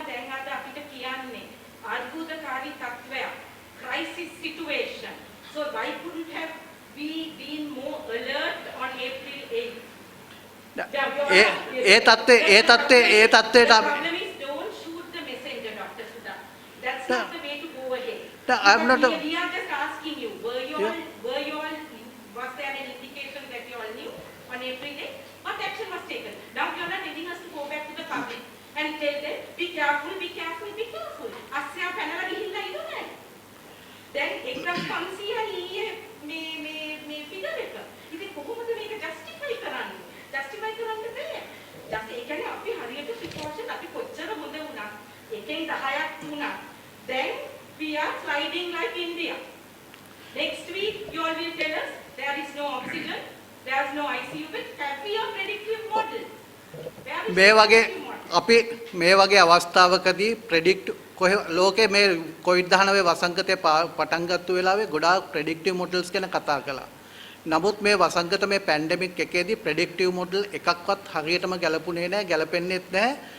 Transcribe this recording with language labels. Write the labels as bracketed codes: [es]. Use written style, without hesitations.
[si] දැන් අද අපිට කියන්නේ අර්බුදකාරී තත්ත්වයක්, [en] crisis situation. So why couldn't have we been more alert on April 8th? [si] ඒ තත්ත්වයට [en] The problem is don't shoot the messenger, Dr. Sudha. That's not the way to go ahead. No, I'm not Because we are just asking you, Yeah. was there an indication that you all knew on April 8th? What action was taken? Now you're not letting us to go back to the public and tell them, be careful, be careful, be careful. [si] අස්සයා පැනලා ගිහිල්ලා ඉවරයි. Then 1500 ඊයේ මේ figure එක. ඉතින් කොහොමද මේක justify කරන්නේ? Justify කරන්න බෑ. ඒ කියන්නේ අපි හරියට precaution අපි කොච්චර හොඳ වුණත් එකෙන් 10ක් වුණත් [en] then we are sliding like India. Next week you all will tell us there is no oxygen, there is no ICU bed. Can be a predictive model. [si] මේ වගේ අපි මේ වගේ අවස්ථාවකදී ප්‍රෙඩික්ට් ලෝකේ මේ COVID-19 වසංගතය පටන් ගත්ත වෙලාවේ ගොඩාක් ප්‍රෙඩික්ටිව් මොඩල්ස් ගැන කතා කළා. නමුත් මේ වසංගත මේ පැන්ඩෙමික් එකේදී ප්‍රෙඩික්ටිව් මොඩල් එකක්වත් හරියටම ගැලපුණේ නැහැ, ගැලපෙන්නේත් නැහැ.